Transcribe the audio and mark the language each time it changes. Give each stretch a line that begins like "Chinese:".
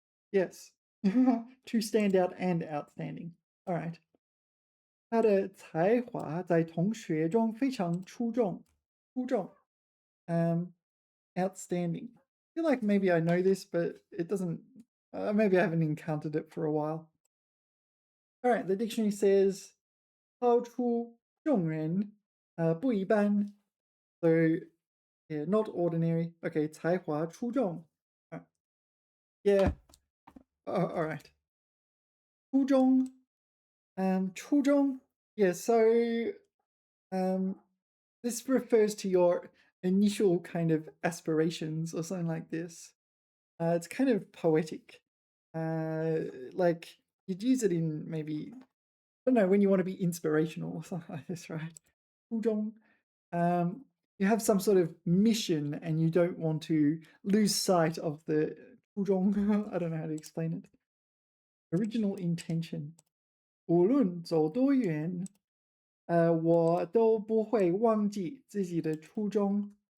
English: Yes. To stand out and outstanding. All right.
Chinese: 他的才华在同学中非常出众.
English: Outstanding. I feel like maybe I know this, but it doesn't. Maybe I haven't encountered it for a while. All right, the dictionary says
Chinese: 超出众人, 不一般.
English: So yeah, not ordinary. Okay, 才华出众.Yeah. All right. 初中.初中.Yeah. So this refers to your initial kind of aspirations or something like this. It's kind of poetic. Like you'd use it in maybe, I don't know, when you want to be inspirational or something like this, right?
Chinese: 初中.
English: You have some sort of mission and you don't want to lose sight of the 初中. I don't know how to explain it. Original intention.
Chinese: 无论走多远, 我都不会忘记自己的初衷.